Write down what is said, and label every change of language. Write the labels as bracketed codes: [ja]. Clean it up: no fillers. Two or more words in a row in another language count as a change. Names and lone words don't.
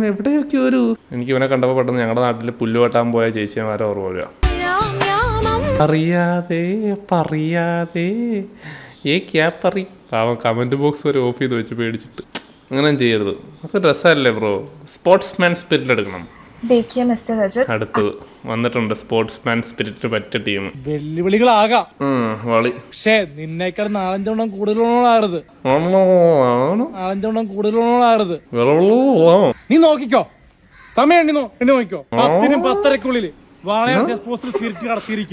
[ml] എവിടെയൊക്കെ ഒരു എനിക്ക് ഇവനെ കണ്ടപ്പോൾ പെട്ടെന്ന് ഞങ്ങളുടെ നാട്ടിൽ പുല്ല് വെട്ടാൻ പോയ ചേച്ചിമാരെ ഓർമ്മ വരിക. അറിയാതെ പറയാതെ പാവം [en] comment box [ml] വരെ ഓഫ് ചെയ്ത് വെച്ച് പേടിച്ചിട്ട്. അങ്ങനെ ചെയ്യരുത്, അതൊക്കെ രസമല്ലേ ബ്രോ. [en] sportsman spirit [ml] എടുക്കണം. [hi] देखिए मिस्टर रजत, [ml] അടുത്തത് വന്നിട്ടുണ്ട് [en] sportsman spirit [ml] പറ്റിയ ടീം. വെല്ലുവിളികളാകാം, വളി. പക്ഷേ നിന്നേക്കാൾ 4-5 കൂടുതലുള്ളതാകരുത്. 4-5 കൂടുതലുള്ളതാകരുത്. നീ നോക്കിക്കോ, സമയം എണ്ണി നോക്കിക്കോ. 10-നും 10:30-ക്കുള്ളില് വാളയാർ ചെസ് പോസ്റ്റിൽ സ്പിരിറ്റ് കടത്തിയിരിക്കും.